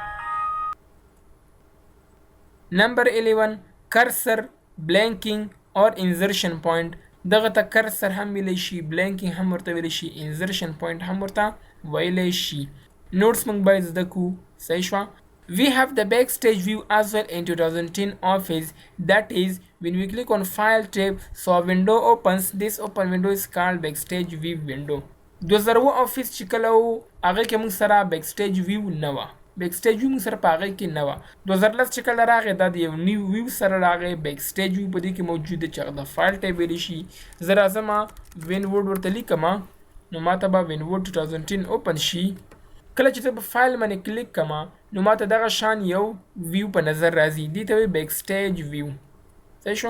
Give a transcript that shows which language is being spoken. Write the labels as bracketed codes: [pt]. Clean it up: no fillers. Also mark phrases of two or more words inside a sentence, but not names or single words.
[ps] نمبر 11 کرسر، بلینکینګ اور [en] insertion point [ps] دغه ته کرسر هم ویلی شي، بلینکینګ هم ورته ویلی شي، [en] insertion point [ps] هم ورته ویلی شي. نوټس موږ باید زده کړو. صحیح شوه. [en] We have the Backstage view as well in 2010 Office. That is, when we click on File tab, so a window opens. This open window is called Backstage view window. [ps] 2010 Office چې کله و هغې کې موږ سره Backstage view نه وه. Backstage view موږ سره په هغې کې نه وه. 2010 چې کله راغی دا د یو [en] new view [ps] سره راغی. Backstage view په دې کې موجود دی چې هغه د [en] file tab [ps] ویلی شي. زه راځم WinWord ورته لیکم نو ماته به WinWord 2010 اوپن شي. کله چې زه په فایل باندې کلیک کړم نو ماته دغه شان یو ویو په نظر راځي. دې ته وایي بیکسټیج ویو. صحیح شو.